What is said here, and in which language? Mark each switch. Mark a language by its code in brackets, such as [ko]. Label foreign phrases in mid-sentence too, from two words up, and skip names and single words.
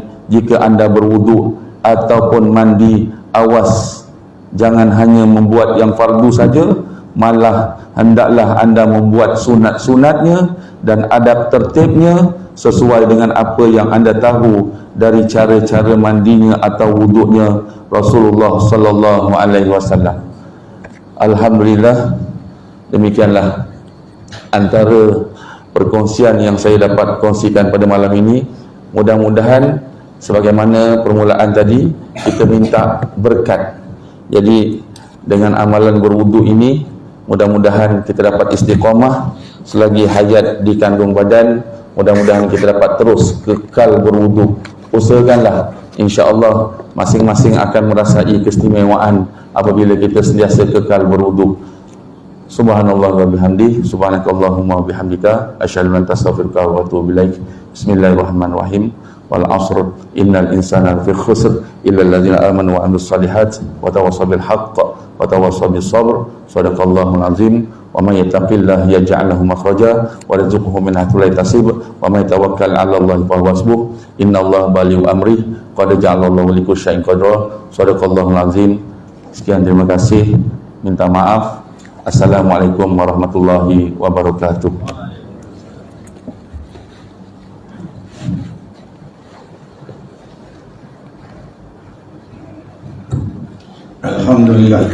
[ms] Jika anda berwudu ataupun mandi, awas jangan hanya membuat yang fardu saja, malah hendaklah anda membuat sunat-sunatnya dan adab tertibnya sesuai dengan apa yang anda tahu dari cara-cara mandinya atau wuduknya Rasulullah [ar] صلى الله عليه وسلم. [ms] Alhamdulillah, demikianlah antara perkongsian yang saya dapat kongsikan pada malam ini. Mudah-mudahan sebagaimana permulaan tadi, kita minta berkat. Jadi dengan amalan berwudu ini, mudah-mudahan kita dapat istiqamah selagi hayat di kandung badan. Mudah-mudahan kita dapat terus kekal berwudu. Usahakanlah, [ar] إن شاء الله [ms] masing-masing akan merasai keistimewaan apabila kita sentiasa kekal berwudu. [ar] سبحان الله وبحمده، سبحانك اللهم وبحمدك، أشهد أن لا إله إلا أنت أستغفرك وأتوب إليك. بسم الله الرحمن الرحيم. والعصر إن الإنسان لفي خسر إلا الذين آمنوا وعملوا الصالحات وتواصوا بالحق وتواصوا بالصبر. صدق الله العظيم. ومن يتق الله يجعل له مخرجا ويرزقه من حيث لا يحتسب ومن يتوكل على الله فهو حسبه. إن الله بالغ أمره قد جعل الله لكل شيء قدرا. صدق الله العظيم. [ms] Sekian, terima kasih. Minta maaf. [ar] السلام عليكم ورحمة الله وبركاته. Alhamdulillah.